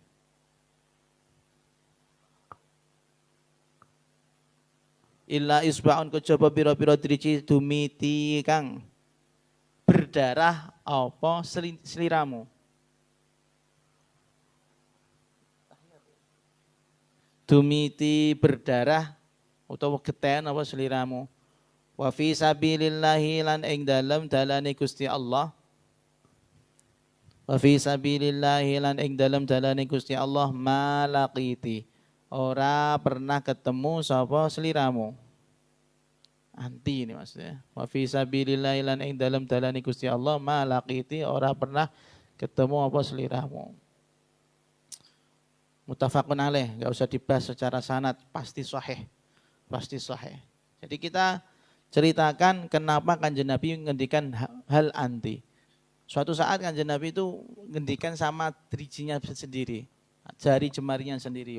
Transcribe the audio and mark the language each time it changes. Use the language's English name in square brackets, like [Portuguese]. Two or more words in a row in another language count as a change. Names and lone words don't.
[Arabic] إلا إصبع [Javanese] kejaba pira-pira driji dumiti kang berdarah apa sliramu. Dumiti berdarah utawa geten apa sliramu. [Arabic] وفي سبيل الله [Javanese] lan ing dalem dalane Gusti Allah. [Arabic] وفي سبيل الله [Javanese] lan ing dalem dalane Gusti Allah malaqiti. Ora pernah ketemu sapa sliramu. [Indonesian] Anti ini maksudnya. [Arabic] وفي سبيل الله [Javanese] lan ing dalem dalane Gusti Allah malaqiti ora pernah ketemu apa sliramu. [Arabic] متفق عليه, [Indonesian] enggak usah dibahas secara sanad, pasti sahih. Pasti sahih. Jadi kita ceritakan kenapa Kanjeng Nabi ngendikan hal anti. Suatu saat Kanjeng Nabi itu ngendikan sama drijinya sendiri, jari jemarinya sendiri.